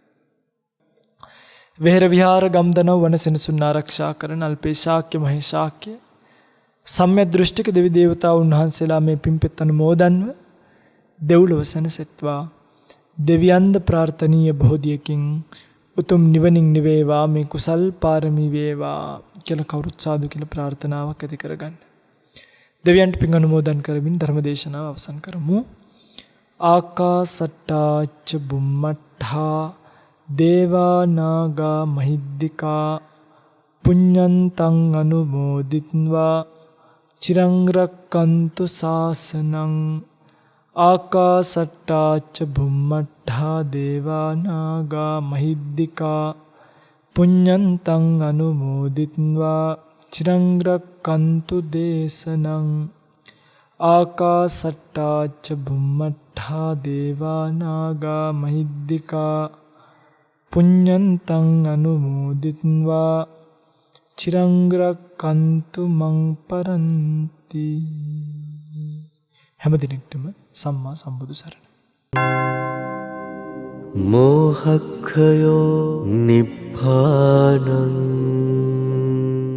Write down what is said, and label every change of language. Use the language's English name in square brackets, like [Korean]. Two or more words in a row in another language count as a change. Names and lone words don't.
[Sinhala] වෙහෙර විහාර ගම්දනව වන සෙනසුන් ආරක්ෂා කරන අල්පේ ශාක්‍ය මහේශාක්‍ය සම්‍යක් දෘෂ්ටික දෙවි දේවතාවුන් වහන්සේලා මේ පින්පෙත් අනුමෝදන්ව දෙව්ලොව සැනසෙත්වා. දෙවියන්ද ප්‍රාර්ථනීය බෝධියකින් උතුම් නිවනින් නිවේවා, මේ කුසල් පාරමී වේවා කියලා කවුරුත් සාදු කියලා ප්‍රාර්ථනාවක් ඇති කරගන්න. දෙවියන්ට පින් අනුමෝදන් කරමින් ධර්මදේශනාව අවසන් කරමු. [Pali] ආකාසට්ටාච බුම්මට්ඨා දේවා නාග මහිද්దికා පුඤ්ඤන්තං අනුමෝදිත්වා චිරං රක්칸තු ශාසනං. ආකාසට්ටාච බුම්මට්ඨා දේවා නාග මහිද්దికා පුඤ්ඤන්තං අනුමෝදිත්වා චිරං රක්칸තු දේශනං. ආකාසට්ටාච බුම්මට්ඨා දේවා නාග මහිද්దికා පුඤ්ඤන්තං අනුමෝදිත්වා චිරං රක්칸තු මං පරන්ති. [Sinhala] හැම දිනෙකටම සම්මා සම්බුදු සරණයි. [Pali] මෝහක්ඛයෝ නිබ්බානං